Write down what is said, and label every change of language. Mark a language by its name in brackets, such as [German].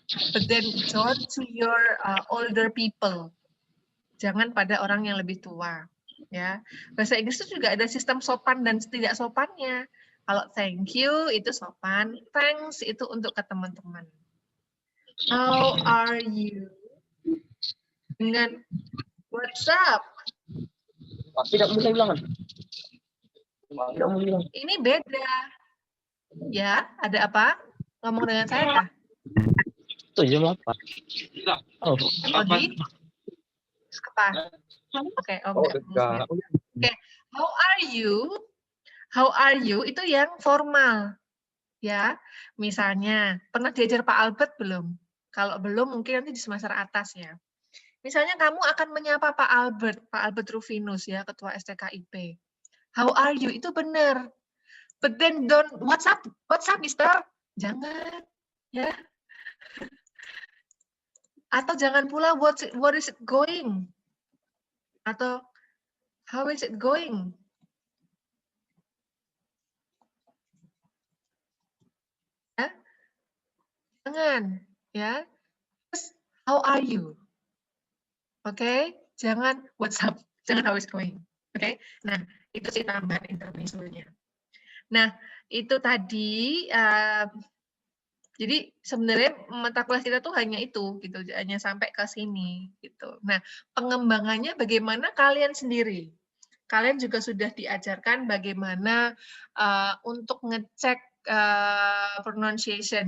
[English] But then don't to your older people. [Indonesian] Jangan pada orang yang lebih tua. Ya, bahasa Inggris itu juga ada sistem sopan dan tidak sopannya. Kalau [English] thank you [Indonesian] itu sopan, thanks itu untuk ke teman-teman. [English] How are you? [Indonesian] Dengan [English] what's up? [Indonesian] Tidak boleh bilang. Tidak boleh bilang. Ini beda. Ya, ada apa? Ngomong dengan saya kah? Itu jam apa? Oh, Odi? Apa? Oke, enggak. [English] Oke, how are you? How are you [Indonesian] itu yang [English] formal. [Indonesian] Ya, misalnya pernah diajar Pak Albert belum? Kalau belum mungkin nanti di semester atas ya. Misalnya kamu akan menyapa Pak Albert Rufinus ya, Ketua STKIP. [English] How are you itu benar. But then don't what's up, Mister? [Indonesian] Jangan, ya. Atau jangan pula [English] what is it going? Atau how is it going? [Indonesian] Ya. Jangan, ya. Terus, [English] how are you? [Indonesian] Oke, jangan [English] what's up, [Indonesian] jangan [English] how is going. [Indonesian] Oke, nah itu sih tambahan intermezzonya. Nah itu tadi, jadi sebenarnya mata kuliah kita tuh hanya itu, gitu, hanya sampai ke sini, gitu. Nah pengembangannya bagaimana kalian sendiri? Kalian juga sudah diajarkan bagaimana untuk ngecek pronunciation.